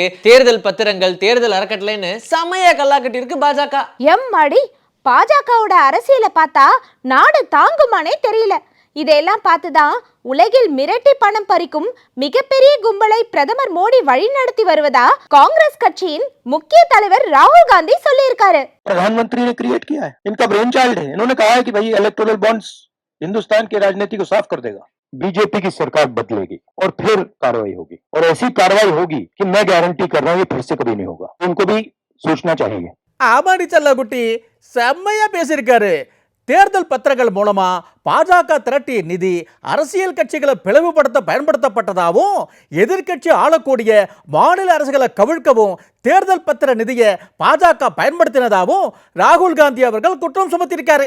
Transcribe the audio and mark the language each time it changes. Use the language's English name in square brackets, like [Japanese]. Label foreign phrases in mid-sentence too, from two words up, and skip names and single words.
[Tamil] தேர்தல் பத்திரங்கள், தேர்தல் அறக்கட்டளைன்னு செமையா கல்லா கட்டி இருக்கு பாஜக. எம்மாடி, பாஜகவோட அரசியலை பார்த்தா நாடு தாங்குமானே தெரியல. இதெல்லாம் பார்த்துதான் உலகில் மிரட்டி பணம் பறிக்கும் மிகப்பெரிய கும்பலை பிரதமர் மோடி வழிநடத்தி வருவதா காங்கிரஸ் கட்சியின் முக்கிய தலைவர் ராகுல் காந்தி சொல்லியிருக்காரு. [Hindi] प्रधानमंत्री ने क्रिएट किया है, इनका [English] brain child [Hindi] है. इन्होंने कहा है कि भाई [English] electoral bonds [Hindi] हिंदुस्तान की राजनीति को साफ कर देगा. बीजेपी की सरकार बदलेगी और फिर कार्रवाई होगी, और ऐसी कार्रवाई होगी कि मैं गारंटी कर रहा हूं ये फिर से कभी नहीं होगा. उनको भी सोचना चाहिए. [Tamil] ஆமாடி செல்லக்குட்டி செம்மையா பேசியிருக்காரு. தேர்தல் பத்திரங்கள் மூலமா பாஜக திரட்டிய நிதி அரசியல் கட்சிகளை பிளவுபடுத்த பயன்படுத்தப்பட்டதாகவும் எதிர்க்கட்சி ஆளக்கூடிய மாநில அரசுகளை கவிழ்க்கவும் தேர்தல் பத்திர நிதியை பாஜக பயன்படுத்தினதாகவும் ராகுல் காந்தி அவர்கள் குற்றம் சுமத்தியிருக்காரு.